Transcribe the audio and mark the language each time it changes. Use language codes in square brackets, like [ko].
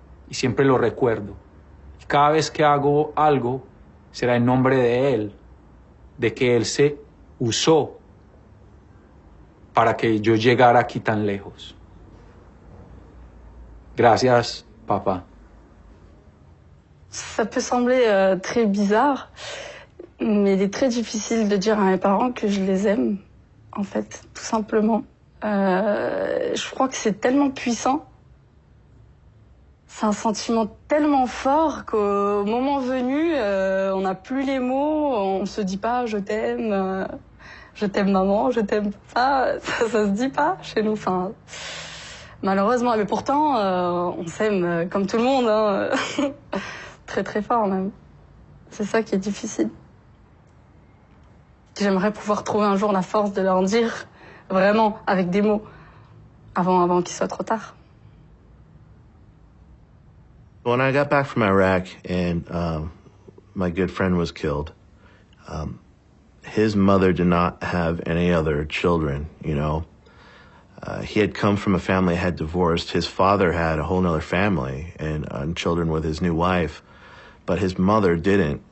[es] Y siempre lo recuerdo. Y cada vez que hago algo, será en nombre de él, de que él se usó para que yo llegara aquí tan lejos. Gracias, papa. [fr] Ça peut sembler très bizarre, mais il est très difficile de dire à mes parents que je les aime, en fait, tout simplement. Je crois que c'est tellement puissant. C'est un sentiment tellement fort qu'au moment venu, on n'a plus les mots, on se dit pas je t'aime maman, je t'aime papa, ça se dit pas chez nous, enfin, malheureusement, mais pourtant on s'aime comme tout le monde, hein. Très très fort même. C'est ça qui est difficile. J'aimerais pouvoir trouver un jour la force de leur dire vraiment avec des mots avant qu'il soit trop tard. [en] When I got back from Iraq and my good friend was killed, his mother did not have any other children, you know. He had come from a family that had divorced. His father had a whole other family and children with his new wife, but his mother didn't.